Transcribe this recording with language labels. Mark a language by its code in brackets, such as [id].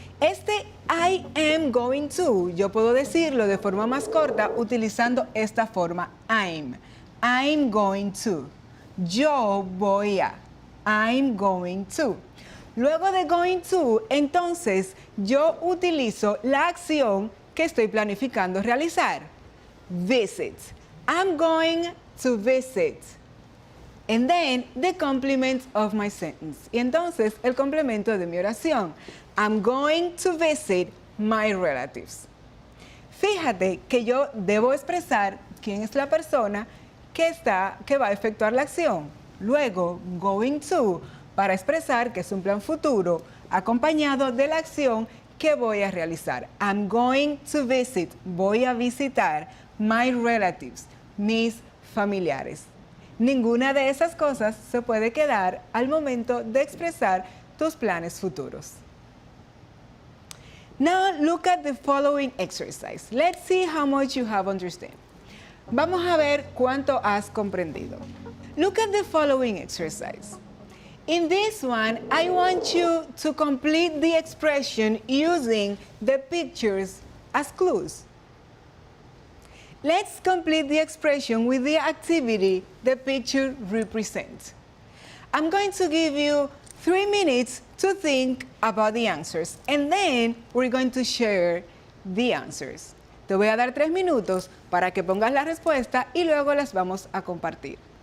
[es] Este [en] I am going to, [es] yo puedo decirlo de forma más corta utilizando esta forma I'm. [en] I'm going to. [es] Yo voy a. [en] I'm going to. [es] Luego de going to, entonces yo utilizo la acción que estoy planificando realizar. [en] Visit. I'm going to visit. And then the complement of my sentence. [es] Y entonces el complemento de mi oración. [en] I'm going to visit my relatives. [es] Fíjate que yo debo expresar quién es la persona que va a efectuar la acción. Luego, going to, para expresar que es un plan futuro, acompañado de la acción que voy a realizar. [en] I'm going to visit, [es] voy a visitar [en] my relatives, [es] mis familiares. Ninguna de esas cosas se puede quedar al momento de expresar tus planes futuros. [en] Now look at the following exercise. Let's see how much you have understood. [es] Vamos a ver cuánto has comprendido. [en] Look at the following exercise. In this one, I want you to complete the expression using the pictures as clues. Let's complete the expression with the activity the picture represents. I'm going to give you 3 minutes to think about the answers, and then we're going to share the answers. [es] Te voy a dar 3 minutos para que pongas la respuesta y luego las vamos a compartir.